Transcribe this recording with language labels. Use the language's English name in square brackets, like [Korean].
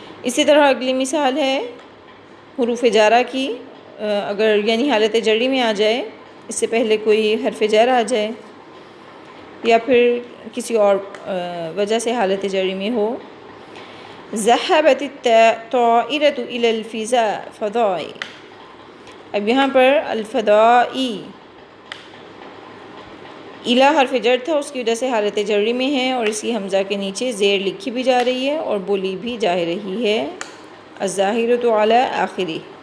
[Urdu] اسی طرح اگلی مثال ہے حروف جارہ کی. اگر یعنی حالت جری میں آ جائے، اس سے پہلے کوئی حرف جر آ جائے یا پھر کسی اور وجہ سے حالت جری میں ہو. [Arabic] ذهبت الطائرة إلى الفضاء. [Urdu] اب یہاں پر الفضائی الا حرف جر تھا، اس کی وجہ سے حالت جری میں ہے، اور اس کی حمزہ کے نیچے زیر لکھی بھی جا رہی ہے اور بولی بھی جا رہی ہے، [Arabic] الظاہرۃ علی آخری.